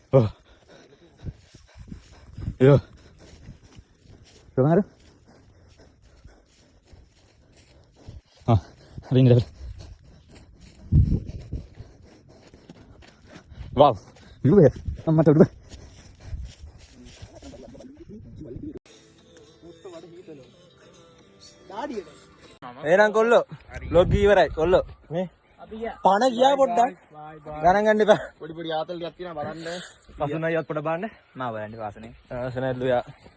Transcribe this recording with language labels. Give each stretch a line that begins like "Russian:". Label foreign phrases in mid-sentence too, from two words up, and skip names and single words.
Indonesian: Yo. Kemana? Hari ini dapat. Wow, lu ya? Amma tuh.
Sinhala: එහෙනම් කොල්ලෝ ලොග් ඉවරයි කොල්ලෝ මේ පණ ගියා පොඩ්ඩක් ගණන් ගන්න එපා පොඩි පොඩි ආතල් ටිකක් තියෙනවා බලන්න පසුනයිවත් පොඩ බලන්න මා බලන්න වාසනේ වාසනේ ඇල්ලුවා